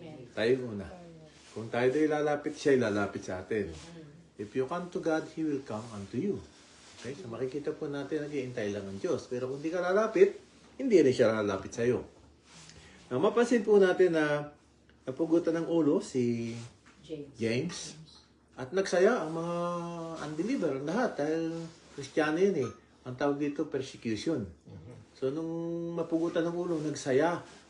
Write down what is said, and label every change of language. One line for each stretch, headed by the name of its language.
Filipino: Tayo una. Kung tayo do'y lalapit, siya'y lalapit sa atin.
English: If you come to God, He will come unto you.
Filipino: Okay? So makikita po natin, nag-iintay lang ang Diyos. Pero kung di ka lalapit, hindi rin siya lalapit sa iyo. Now, mapansin po natin na napugutan ng ulo si James. At nagsaya ang mga unbeliever, lahat. Dahil Kristiyano yun eh. Ang tawag dito, persecution. So, nung mapugutan ng ulo, nagsaya.